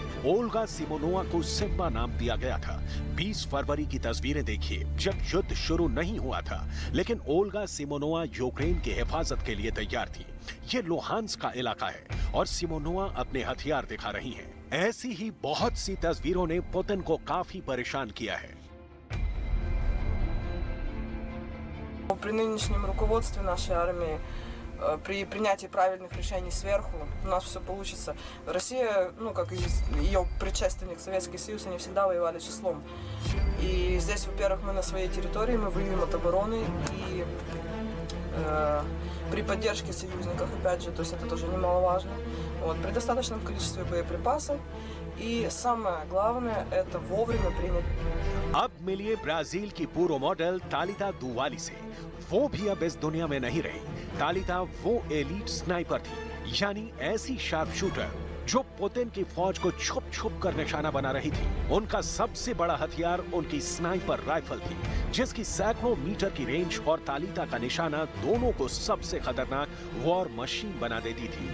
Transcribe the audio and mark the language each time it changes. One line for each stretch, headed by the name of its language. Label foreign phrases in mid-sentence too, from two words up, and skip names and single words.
Hindi: ओल्गा सिमोनोवा को सिम्बा नाम दिया गया था। 20 फरवरी की तस्वीरें देखिए जब युद्ध शुरू नहीं हुआ था, लेकिन ओल्गा सिमोनोवा यूक्रेन की हिफाजत के लिए तैयार थी। ये लुहांस्क का इलाका है और सिमोनोवा अपने हथियार दिखा रही हैं। ऐसी ही बहुत सी तस्वीरों ने पुतिन को काफी परेशान किया है।
Russian: При нынешнем руководстве нашей армии, при принятии правильных решений сверху, у нас все получится. Россия, как и ее предшественник Советский Союз, они всегда воевали числом. И здесь, во-первых, мы на своей территории, мы воюем от обороны, и при поддержке союзников, опять же, то есть это тоже немаловажно. Вот, при достаточном количестве боеприпасов. И самое главное, это вовремя принять.
Hindi: अब मिलिए ब्राजील की पूर्व मॉडल तालिता दुवाली से। वो भी अब इस दुनिया में नहीं रही। तालिता वो
English: elite sniper
Hindi: थी, यानी ऐसी
English: sharp shooter
Hindi: जो पुतिन की फौज को छुप छुप कर निशाना बना रही थी। उनका सबसे बड़ा हथियार उनकी
English: sniper rifle
Hindi: थी, जिसकी सैकड़ों मीटर की रेंज और तालिता का निशाना दोनों को सबसे खतरनाक
English: war machine
Hindi: बना देती थी।